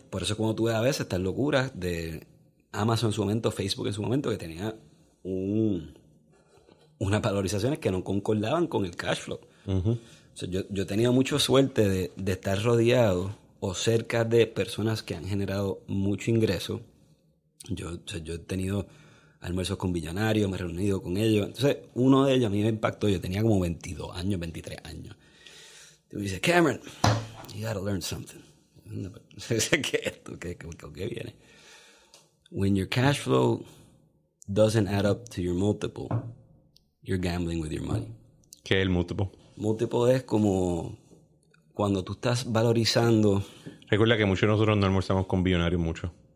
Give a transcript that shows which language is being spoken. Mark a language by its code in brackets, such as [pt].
[es] Por eso cuando tú ves a veces estas locuras de Amazon en su momento, Facebook en su momento, que tenía unas valorizaciones que no concordaban con el cash flow. Uh-huh. O sea, yo he tenido mucha suerte de estar rodeado o cerca de personas que han generado mucho ingreso. Yo he tenido almuerzos con billonarios, me he reunido con ellos. Entonces, uno de ellos a mí me impactó. Yo tenía como 22 años, 23 años. Y me dice, Cameron, [en] you gotta learn something. [es] ¿Qué es esto? ¿Qué viene? [en] When your cash flow doesn't add up to your multiple, you're gambling with your money. [es] ¿Qué es el múltiplo? Múltiplo es como cuando tú estás valorizando... Recuerda que muchos de nosotros no almorzamos con billonarios mucho.